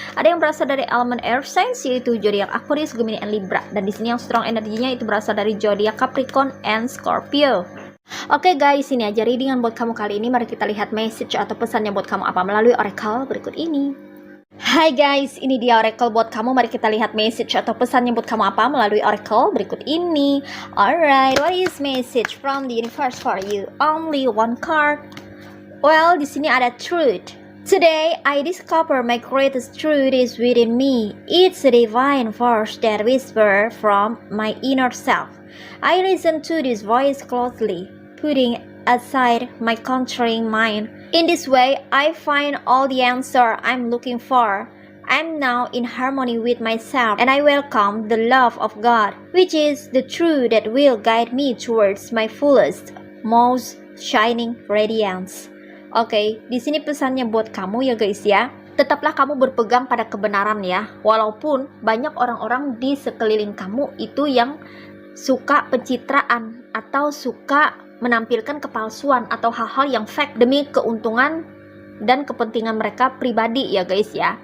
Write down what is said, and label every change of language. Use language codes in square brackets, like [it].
[id] Ada yang berasal dari elemen air signs yaitu zodiak Aquarius, Gemini, and Libra. Dan di sini yang strong energinya itu berasal dari zodiak Capricorn and Scorpio. Oke guys, ini aja readingan buat kamu kali ini. Mari kita lihat message atau pesannya buat kamu apa melalui oracle berikut ini. Hai guys, ini dia oracle buat kamu. Mari kita lihat message atau pesannya buat kamu apa melalui oracle berikut ini. [en] Alright, what is message from the universe for you? Only one card. Well, [id] di sini ada [en] truth. Today, I discover my greatest truth is within me. It's a divine force that whispers from my inner self. I listen to this voice closely, putting aside my controlling mind. In this way, I find all the answer I'm looking for. I'm now in harmony with myself, and I welcome the love of God, which is the truth that will guide me towards my fullest, most shining radiance. [id] Oke, di sini pesannya buat kamu ya guys ya. Tetaplah kamu berpegang pada kebenaran ya. Walaupun banyak orang-orang di sekeliling kamu itu yang suka pencitraan atau suka menampilkan kepalsuan atau hal-hal yang fake demi keuntungan dan kepentingan mereka pribadi ya guys ya.